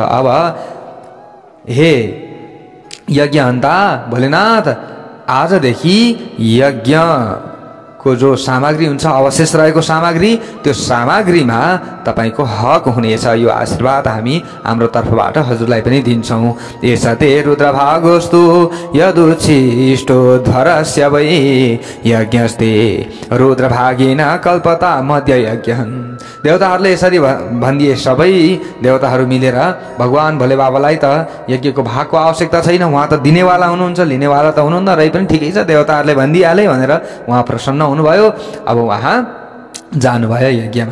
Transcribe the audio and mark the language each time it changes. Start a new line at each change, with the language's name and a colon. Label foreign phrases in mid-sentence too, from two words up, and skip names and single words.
Nepali: अब हे यज्ञहन्ता भोलेनाथ, आजदेखि यज्ञको जो सामग्री हुन्छ, अवशेष रहेको सामग्री, त्यो सामग्रीमा तपाईँको हक हुनेछ। यो आशीर्वाद हामी हाम्रो तर्फबाट हजुरलाई पनि दिन्छौँ।
Sanskrit: यसते रुद्रभागोस्तु यदुच्छिष्टो ध्वरस्य वै यज्ञस्ते रुद्रभागेन कल्पता मध्य यज्ञन्।
Nepali: देवताहरूले यसरी भनिदिए। सबै देवताहरू मिलेर भगवान् भोले बाबालाई त यज्ञको भागको आवश्यकता छैन, उहाँ त दिनेवाला हुनुहुन्छ, लिनेवाला त हुनुहुन्न, रै पनि ठिकै छ, देवताहरूले भनिदिइहाले भनेर उहाँ प्रसन्न हुनुभयो। अब उहाँ जानुभयो यज्ञमा।